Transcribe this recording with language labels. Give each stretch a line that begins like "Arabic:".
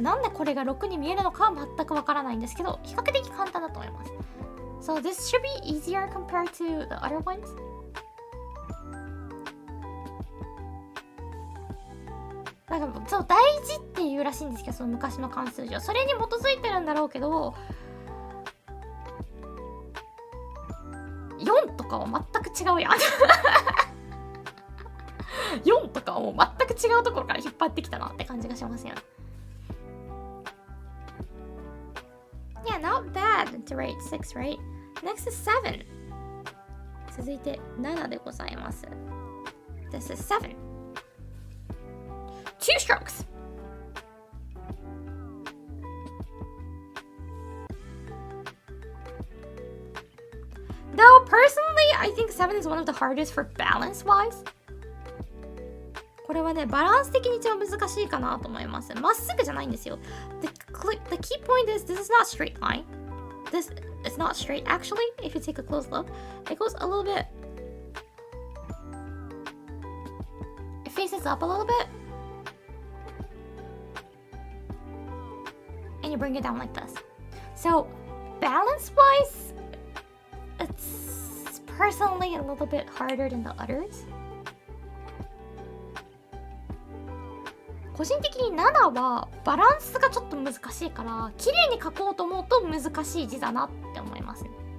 Japanese: なんでこれが6に見えるのかは全くわからないんですけど、比較的簡単だと思います。
English: So this should be easier compared to the other ones.
Japanese: なんかそう大事っていうらしいんですけど、その昔の漢数字はそれに基づいてるんだろうけど、4とかは全く違うやん。 4とかはもう全く違うところから引っ張ってきたなって感じがしますよね。
English: Yeah, not bad to rate 6, right? Next is 7.
Japanese: 続いて7でございます。
English: This is 7. 2 strokes. Though personally, I think 7 is one of the hardest for balance-wise.
Japanese: これはね、バランス的に一番難しいかなと思います。まっすぐじゃないんですよ。
English: The key point is this is not straight line. This is not straight actually. If you take a close look, it goes a little bit. It faces up a little bit. And you bring it down like this. So, balance-wise, it's personally a little bit harder than the others.
Japanese: 個人的に7はバランスがちょっと難しいから綺麗に書こうと思うと難しい字だなって思いますね。